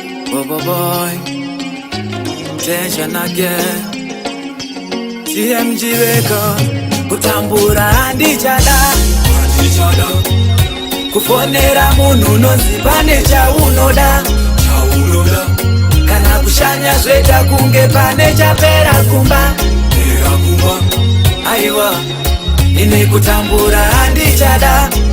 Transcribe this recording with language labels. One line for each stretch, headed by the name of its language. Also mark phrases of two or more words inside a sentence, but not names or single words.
English: Boy, boy, boy. Tension again. T M G record.
Shona: Kutambura handichada. Kufonera munhu unonzi pane chaunoda. Kana kushanya zvoita kunge pane chapera kumba. Aiwa, ini kutambura handichada.